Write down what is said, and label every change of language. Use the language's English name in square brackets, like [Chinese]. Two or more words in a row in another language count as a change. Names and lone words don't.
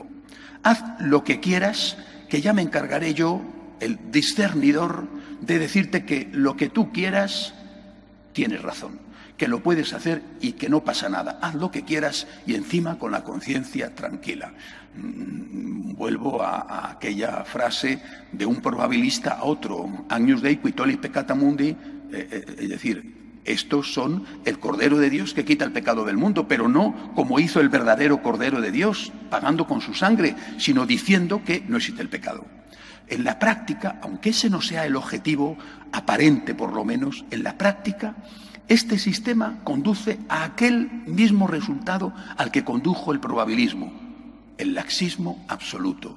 [Spanish] Haz lo que quieras, que ya me encargaré yo, el discernidor, de decirte que lo que tú quieras tienes razón, que lo puedes hacer y que no pasa nada. Haz lo que quieras y encima con la conciencia tranquila. Vuelvo a aquella frase de un probabilista a otro, [Latin] Agnus Dei qui tollit peccata mundi, [Spanish] es decir, estos son el Cordero de Dios que quita el pecado del mundo, pero no como hizo el verdadero Cordero de Dios, pagando con su sangre, sino diciendo que no existe el pecado. En la práctica, aunque ese no sea el objetivo aparente por lo menos, en la práctica este sistema conduce a aquel mismo resultado al que condujo el probabilismo, el laxismo absoluto.